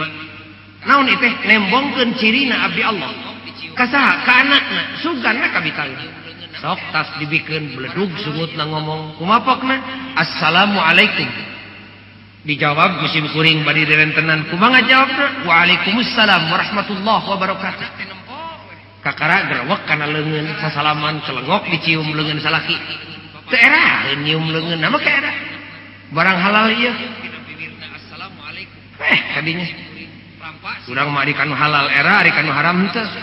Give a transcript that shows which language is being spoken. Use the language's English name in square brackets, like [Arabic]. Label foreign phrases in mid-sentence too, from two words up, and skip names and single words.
[Sundanese] naon ieu teh nembongkeun cirina abdi Allah kasaha ka anakna suganna kabitaeun sok tas dibikeun bledug sungutna ngomong kumapokna assalamualaikum dijawab ku simkuring bari direntenan kumaha jawabna [Arabic] وعليكم السلام ورحمة الله وبركاته [Sundanese] kakara grewek kana leungeun sasalaman celengok dicium leungeun salaki teu eraheun nyium leungeun nama ka era barang halal ieu kadinya urang mah ari kanu halal era ari kanu haram henteu